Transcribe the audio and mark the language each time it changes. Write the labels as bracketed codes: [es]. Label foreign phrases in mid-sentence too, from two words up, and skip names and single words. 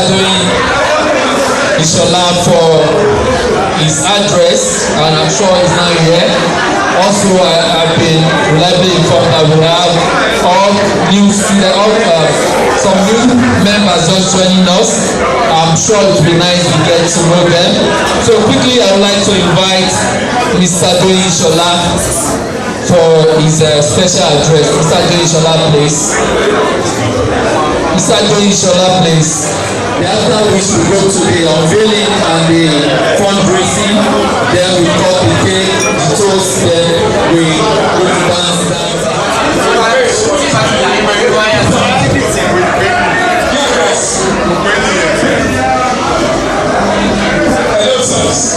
[en] Doyin Ishola for his address, and I'm sure he's now here. Also, I've been reliably informed that we have all new students, some new members just joining us. I'm sure it will be nice to get to know them. So quickly, I would like to invite Mr. Doyin Ishola for his special address. Mr. Doyin Ishola, please. Mr. Doyin Ishola, please. After which we go to the unveiling and the fundraising, then we cut the cake, the toast, then we go to dance. Hello, sirs.